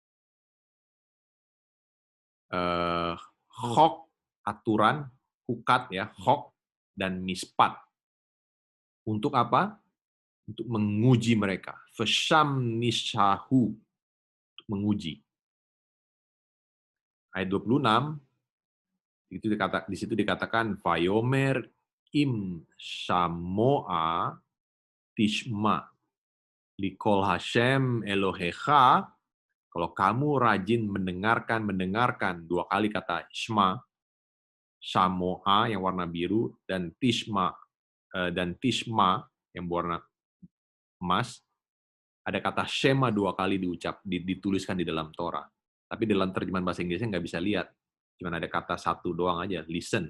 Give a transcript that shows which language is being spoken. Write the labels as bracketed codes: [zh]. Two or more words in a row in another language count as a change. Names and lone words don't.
[id] Chok, aturan, hukat ya, chok dan mispat. Untuk apa? Untuk menguji mereka. [he] ושם נסהו, [id] untuk menguji. Ayat 26 di situ dikatakan [he] ויאמר אם שמוע תשמע לקול השם אלהיך. [id] Kalau kamu rajin mendengarkan dua kali kata shma, shamoa yang warna biru dan tishma yang berwarna emas, ada kata shema dua kali dituliskan di dalam Torah. Tapi dalam terjemahan bahasa Inggrisnya nggak bisa lihat. Cuma ada kata satu doang aja, listen.